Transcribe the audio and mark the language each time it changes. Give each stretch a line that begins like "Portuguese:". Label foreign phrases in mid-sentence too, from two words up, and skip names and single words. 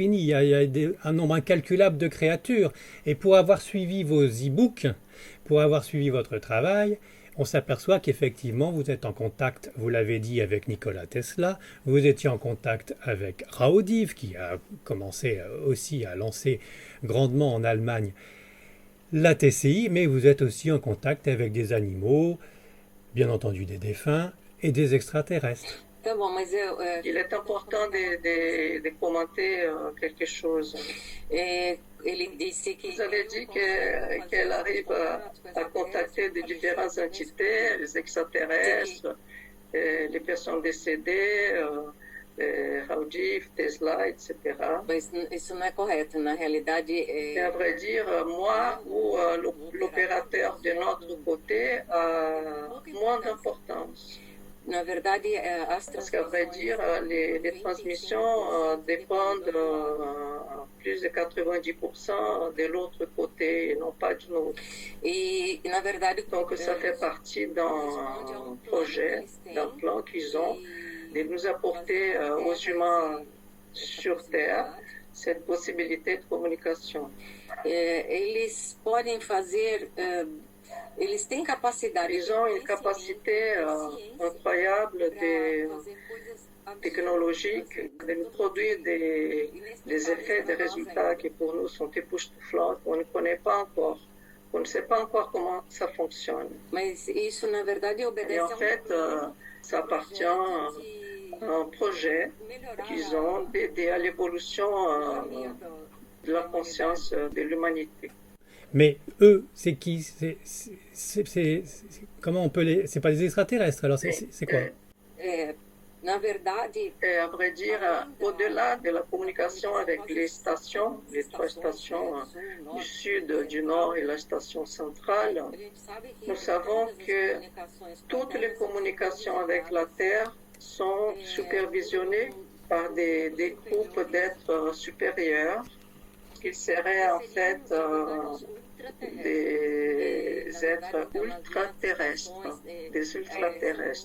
French: Il y a un nombre incalculable de créatures. Et pour avoir suivi vos e-books, pour avoir suivi votre travail, on s'aperçoit qu'effectivement vous êtes en contact, vous l'avez dit, avec Nikola Tesla, vous étiez en contact avec Raoudif, qui a commencé aussi à lancer grandement en Allemagne la TCI, mais vous êtes aussi en contact avec des animaux, bien entendu des défunts et des extraterrestres.
Portuguese: Tá bom, mas
French: Il est important de commenter quelque chose.
Portuguese: ele disse que...
French: Vous avez dit qu'elle arrive à contacter de différentes entités, les extraterrestres, les personnes décédées, Raoudif, Tesla, etc.
Portuguese: Mas isso não é correto. Na realidade,
French: Et à vrai dire, moi ou l'opérateur de notre côté a moins d'importance.
Portuguese: na verdade, as
French: Parce qu'à vrai dire, les transmissions dépendent plus de 90% de l'autre côté et non pas du nôtre.
Portuguese: E, na verdade,
French: Donc ça fait partie d'un projet, d'un plan qu'ils ont de nous apporter aux humains sur Terre cette possibilité de communication.
Portuguese: Eles podem fazer... Eles têm capacidade...
French: Ils ont une capacité incroyable technologique de nous produire des effets, des résultats qui pour nous sont époustouflants, qu'on ne connaît pas encore. On ne sait pas encore comment ça fonctionne.
Portuguese: Mas isso, na verdade, obedece
French: Et en fait, ça appartient à un projet qu'ils ont d'aider à l'évolution de la conscience de l'humanité. Mais eux, c'est qui? Comment on peut les... C'est pas des extraterrestres, alors c'est quoi?
Portuguese: Na verdade...
French: Et à vrai dire, au-delà de la communication avec les stations, les trois stations du sud, du nord et la station centrale, nous savons que toutes les communications avec la Terre sont supervisionnées par des groupes d'êtres supérieurs, qui seraient en fait des êtres ultra-terrestres, des ultra-terrestres.